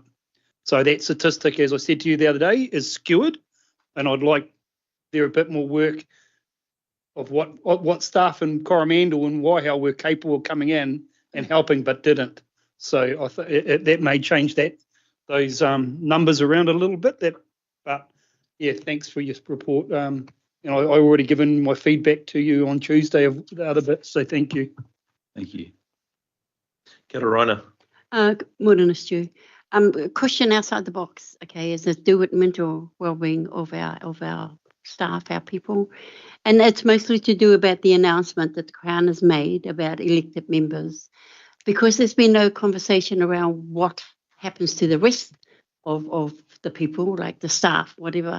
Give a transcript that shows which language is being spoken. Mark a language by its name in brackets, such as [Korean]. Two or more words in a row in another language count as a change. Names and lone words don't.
[English] So that statistic, as I said to you the other day, is skewed, and I'd like there a bit more work of what staff in Coromandel and Waihau were capable of coming in and helping but didn't. So that may change those numbers around a little bit. But yeah, thanks for your report. I already given my feedback to you on Tuesday of the other bits, so thank you. Thank you. [Māori] Kia ora, Raina. [English] Good morning, Stu. A question outside the box, okay, is to do with mental well-being of our staff, our people. And it's mostly to do about the announcement that the Crown has made about elected members, because there's been no conversation around what happens to the rest of the people, like the staff, whatever.